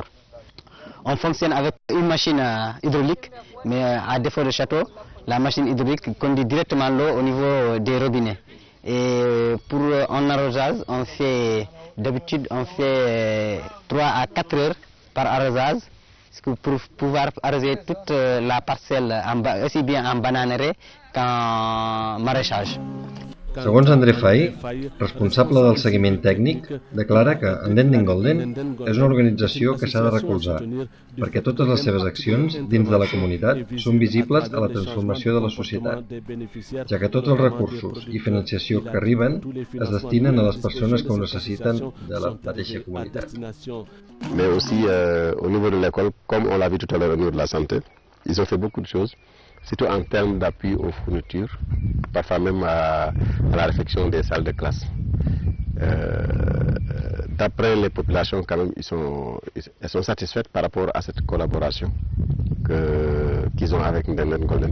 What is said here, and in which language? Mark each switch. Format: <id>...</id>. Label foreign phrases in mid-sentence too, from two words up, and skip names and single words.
<fr>On fonctionne avec une machine hydraulique, mais à défaut de château, la machine hydraulique conduit directement l'eau au niveau des robinets. Et pour un arrosage, on fait d'habitude 3 à 4 heures par arrosage pour pouvoir arroser toute la parcelle, aussi bien en bananeraie qu'en maraîchage.</fr> <ca>Segons André Fay, responsable del seguiment tècnic, declara que Ndenden Golden és una organització que s'ha de recolzar, perquè totes les seves accions dins de la comunitat són visibles a la transformació de la societat, ja que tots els recursos i financiació que arriben es destinen a les persones que ho necessiten de la mateixa comunitat.</ca> <fr>Mais aussi au niveau de l'école, comme on l'a vu tout à l'heure au niveau de la santé, ils ont fait beaucoup de choses. Surtout en termes d'appui aux fournitures, parfois même à la réfection des salles de classe. D'après les populations, quand même, elles sont satisfaites par rapport à cette collaboration qu'ils ont avec Ndenden Golden.</fr>